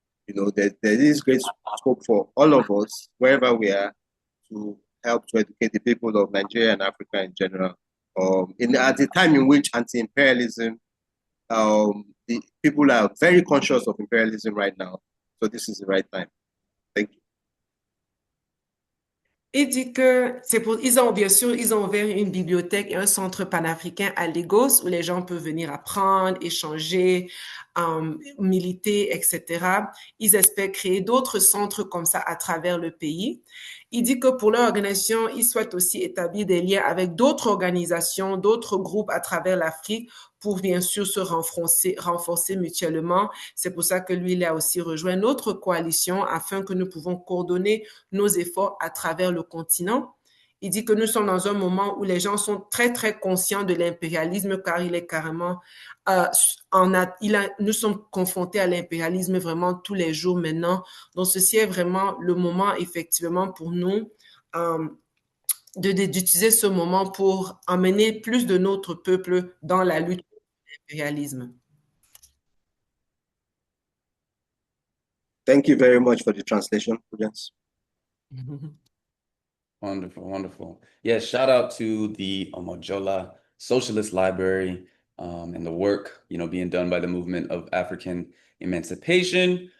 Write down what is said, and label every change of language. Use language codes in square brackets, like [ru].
[en] There is great scope for all of us, wherever we are, to help to educate the people of Nigeria and Africa in general. At the time in which anti-imperialism, the people are very conscious of imperialism right now. So this is the right time. Thank you. [fr] Il dit que bien sûr, ils ont ouvert une bibliothèque et un centre panafricain à Lagos où les gens peuvent venir apprendre, échanger, militer, etc. Ils espèrent créer d'autres centres comme ça à travers le pays. Il dit que pour leur organisation, ils souhaitent aussi établir des liens avec d'autres organisations, d'autres groupes à travers l'Afrique pour bien sûr se renforcer mutuellement. C'est pour ça que lui, il a aussi rejoint notre coalition afin que nous pouvons coordonner nos efforts à travers le continent. Il dit que nous sommes dans un moment où les gens sont très, très conscients de l'impérialisme car il est carrément, nous sommes confrontés à l'impérialisme vraiment tous les jours maintenant. Donc, ceci est vraiment le moment, effectivement, pour nous d'utiliser ce moment pour emmener plus de notre peuple dans la lutte contre l'impérialisme. [en] Thank you very much for the translation, Prudence. Wonderful, wonderful. Yeah, shout out to the Omojola Socialist Library and the work, being done by the movement of African Emancipation.